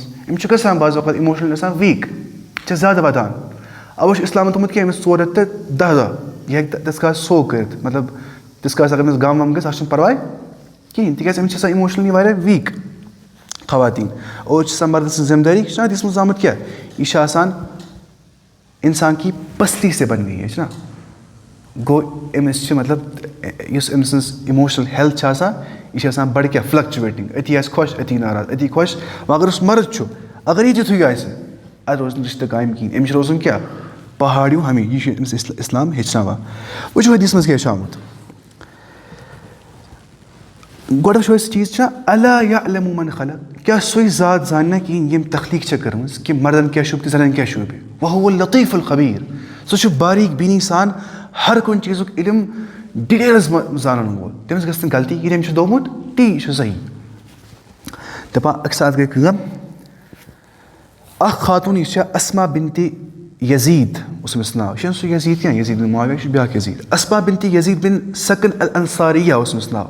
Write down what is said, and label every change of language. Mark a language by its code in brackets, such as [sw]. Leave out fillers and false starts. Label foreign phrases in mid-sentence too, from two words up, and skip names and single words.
[ks] أمِس چھُ گژھان بعض اوقات اِموشنٔلی گژھان ویٖک یہِ چھِ زیادٕ وَدان اَوَے چھُ اِسلامَن تھوٚمُت کینٛہہ أمِس 4 رٮ۪تھ تہٕ 10 دۄہ یہِ ہیٚکہِ تِژھ کالَس سوگ کٔرِتھ مطلب تِژھ کالَس اگر أمِس غم وم گژھِ اَتھ چھُنہٕ پَرواے کِہیٖنۍ تِکیٛازِ أمِس چھِ آسان اِموشنٔلی واریاہ ویٖک خواتیٖن. اور چھِ آسان مردٕ سٕنٛز ذِمہٕ دٲری یہِ چھُنہ دِژمٕژ آمُت کیٛاہ یہِ چھِ آسان [ur] اِنسان کی پستی سے بننی ہے [ks] چھُنہ. گوٚو أمِس چھِ مطلب یُس أمۍ سٕنٛز [en] emotional health [ks] چھِ آسان یہِ چھِ آسان بَڑٕ کیٛاہ فٕلَکچُویٹِنٛگ أتی آسہِ خۄش أتی ناراض أتی خۄش وۄنۍ اگر یُس مرد چھُ اگر یہِ تِتھُے آسہِ اَتھ روزِ نہٕ رِشتہٕ قایِم کِہیٖنۍ أمِس چھِ روزُن کیٛاہ پہاڑ ہیوٗ ہمیشہِ یہِ چھُ أمِس اِسلام ہیٚچھناوان. وٕچھو حدیٖثَس منٛز کیٛاہ چھُ آمُت گۄڈٕ وٕچھو أسۍ چیٖز چھا [ar] اَلا یعلمُ مَن خلق [ks] کیٛاہ سُے ذات زانہِ نہ کِہیٖنۍ ییٚمۍ تخلیٖق چھےٚ کٔرمٕژ کہِ مردَن کیٛاہ شوٗبہِ تہٕ زَنٮ۪ن کیٛاہ شوٗبہِ [ar] وَہُوَ اللطیٖف الخبیٖر. [ks] سُہ چھُ باریٖک بیٖنی سان ہر کُنہِ چیٖزُک علم ڈِٹیلَس منٛز زانَن وول تٔمِس گژھِ نہٕ غلطی یہِ تٔمِس چھُ دوٚپمُت تی چھُ صحیح. دَپان اَکہِ ساتہٕ گٔے کٲم اَکھ خاتوٗن یُس چھےٚ اَسما بِنتِ یزیٖد اوس أمِس ناو یہِ چھُنہٕ سُہ یزیٖد کینٛہہ یزیٖد بِن معاویہ یہِ چھُ بیٛاکھ یزیٖد اَسما بِنتِ یزیٖد بِن سَکن الانصاریہ اوس أمِس ناو.